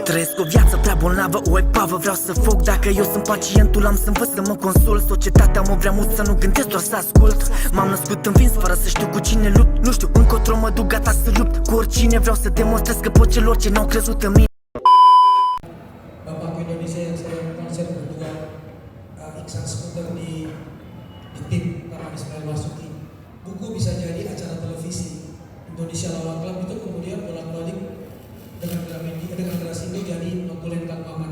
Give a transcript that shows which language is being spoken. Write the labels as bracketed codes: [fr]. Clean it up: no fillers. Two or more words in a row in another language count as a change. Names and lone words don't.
[ro] Trăiesc o viață prea bolnavă, o epavă. Vreau să fug dacă eu sunt pacientul. Am să învăț să mă consult. Societatea mă vrea mult să nu gândesc, doar să ascult. M-am născut învins fără să știu cu cine lupt. Nu știu încotro mă duc, gata să lupt cu oricine. Vreau să demonstrez că pot celor ce n-au crezut în mine. [id] Bapakku Indonesia yang saya konser berdua Iksan Skuter di tim Taman Ismail Marzuki. Buku bisa jadi acara televisi. Indonesia Lawan Club itu kemudian bolak-balik dengan Gramedia, dengan Grasindo jadi Notulen Kang Maman.